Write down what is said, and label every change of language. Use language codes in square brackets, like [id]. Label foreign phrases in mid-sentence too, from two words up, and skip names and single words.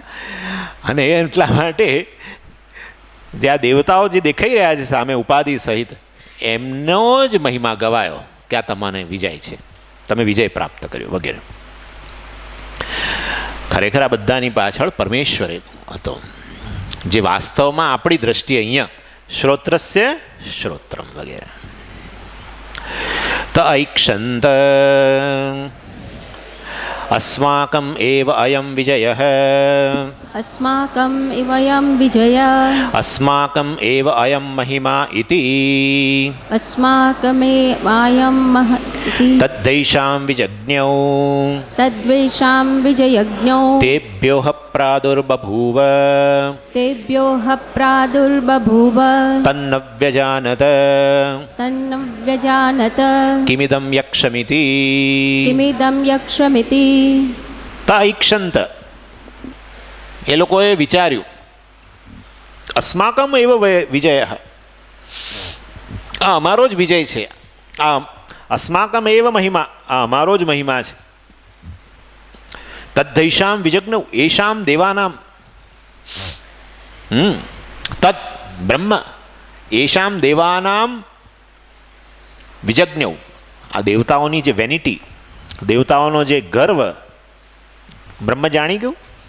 [gu] અને એટલા માટે જે આ દેવતાઓ જે દેખાઈ રહ્યા છે સામે ઉપાધિ સહિત, એમનો જ મહિમા ગવાયો કે આ તમને વિજય છે, તમે વિજય પ્રાપ્ત કર્યો વગેરે. ખરેખર આ બધાની પાછળ પરમેશ્વર હતો, જે વાસ્તવમાં આપણી દ્રષ્ટિએ અહીંયા શ્રોત્રસ્ય શ્રોત્રમ વગેરે. [sa] તો ઐક્ષંત अस्माकम् एव अयं विजयः, अस्माकम् इवयं विजयः, अस्माकम् एव अयं महिमा इति अस्माकमेवायं महति तद्दैषां विजज्ञौ तद्वेषां विजयज्ञौ तेभ्योः प्रादुर्बभूव तेभ्योः प्रादुर्बभूव तन्न व्यजानत तन्न व्यजानत किमिदं यक्षमिति. किमिदं यक्षमिति. [gu] तैक्षंत એ લોકોએ વિચાર્યું [sa] અસ્માકમ એવ વિજય, [gu] આ અમારો જ વિજય છે, આ [sa] અસ્માકમ એવ મહિમા, [gu] આ અમારો જ મહિમા છે. [sa] તદ્દૈષામ વિજજ્ઞ એષામ દેવાનામ, તદ બ્રહ્મ એષામ દેવાનામ વિજજ્ઞ, [gu] આ દેવતાઓની જે વેનિટી, દેવતાઓનો જે ગર્વ બ્રહ્મ જાણી ગયું.